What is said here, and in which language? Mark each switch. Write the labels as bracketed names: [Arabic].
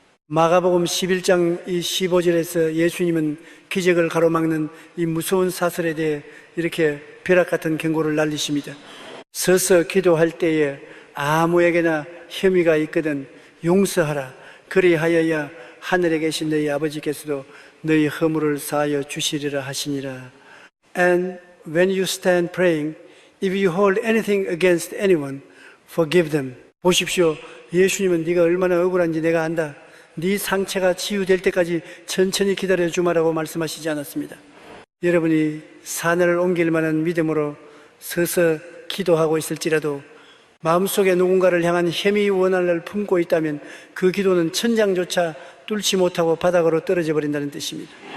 [Korean] 마가복음 11장 15절에서 예수님은 기적을 가로막는 이 무서운 사슬에 대해 이렇게 벼락 같은 경고를 날리십니다. 서서 기도할 때에 아무에게나 혐의가 있거든 용서하라. 그리하여야 하늘에 계신 너희 아버지께서도 너희 허물을 사하여 주시리라 하시니라. [English] And when you stand praying, if you hold anything against anyone, forgive them. [Korean] 보십시오. 예수님은 네가 얼마나 억울한지 내가 안다. 네 상처가 치유될 때까지 천천히 기다려주마라고 말씀하시지 않았습니다. 여러분이 산을 옮길 만한 믿음으로 서서 기도하고 있을지라도 마음속에 누군가를 향한 혐의 원한을 품고 있다면 그 기도는 천장조차 뚫지 못하고 바닥으로 떨어져 버린다는 뜻입니다.